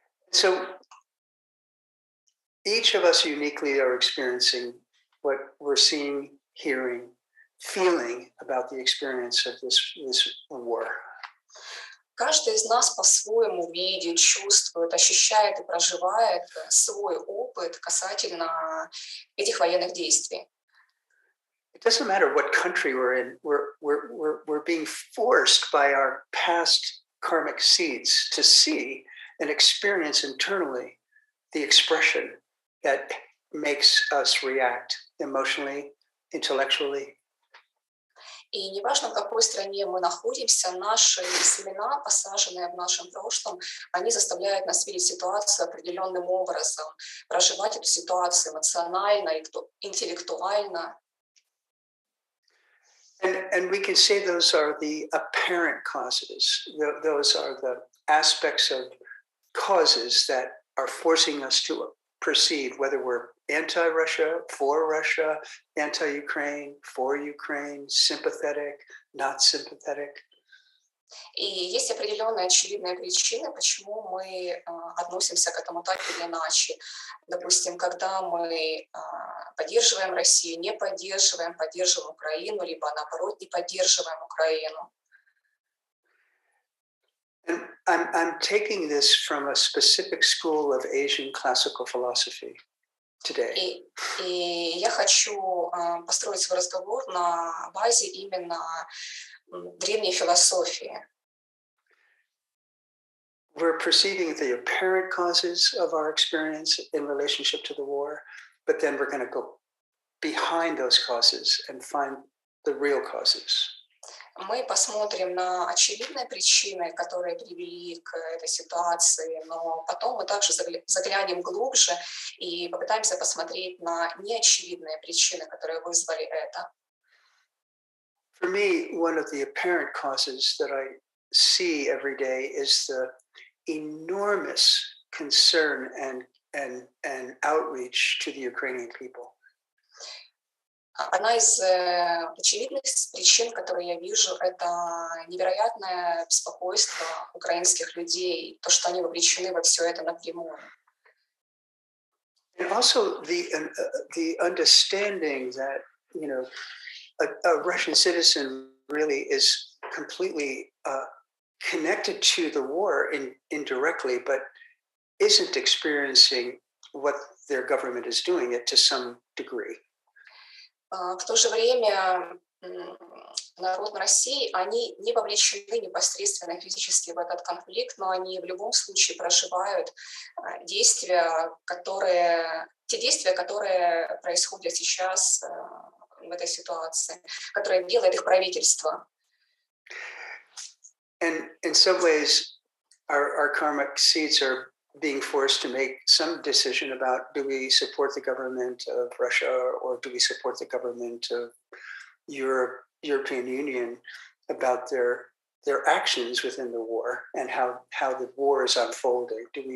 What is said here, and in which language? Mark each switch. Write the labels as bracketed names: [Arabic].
[English] So each of us uniquely are experiencing what we're seeing, hearing, feeling about the experience of this war. [Russian] Каждый из нас по-своему видит, чувствует, ощущает и проживает свой опыт касательно этих военных действий. [English] It doesn't matter what country we're in. We're being forced by our past karmic seeds to see and experience internally the expression that makes us react emotionally, intellectually. [Russian] И неважно, в какой стране мы находимся, наши семена, посаженные в нашем прошлом, они заставляют нас видеть ситуацию определенным образом, проживать эту ситуацию эмоционально, интеллектуально. [English] And we can say those are the apparent causes. Those are the aspects of causes that are forcing us to perceive whether we're anti-Russia, for Russia, anti-Ukraine, for Ukraine, sympathetic, not sympathetic. [Russian] И есть определенные очевидные причины, почему мы относимся к этому так или иначе. Допустим, когда мы поддерживаем Россию, не поддерживаем, поддерживаем Украину, либо наоборот не поддерживаем Украину. [English] And I'm taking this from a specific school of Asian classical philosophy today. [Russian] И я хочу построить свой разговор на базе именно древней философии. [English] We're perceiving the apparent causes of our experience in relationship to the war, but then we're going to go behind those causes and find the real causes. [Russian] Мы посмотрим на очевидные причины, которые привели к этой ситуации, но потом мы также заглянем глубже и попытаемся посмотреть на неочевидные причины, которые вызвали это. [English] For me, one of the apparent causes that I see every day is the enormous concern and outreach to the Ukrainian people. [Russian] Одна из очевидных причин, которые я вижу, это невероятное беспокойство украинских людей, то, что они вовлечены во все это напрямую. [English] And also the understanding that, you know, a Russian citizen really is completely connected to the war indirectly, but isn't experiencing what their government is doing it to some degree. [Russian] В то же время народ России, они не вовлечены непосредственно физически в этот конфликт, но они в любом случае проживают те действия, которые происходят сейчас в этой ситуации, которые делает их правительство. [English] And in some ways, our karmic seeds are being forced to make some decision about, do we support the government of Russia or do we support the government of European Union about their actions within the war and how the war is unfolding?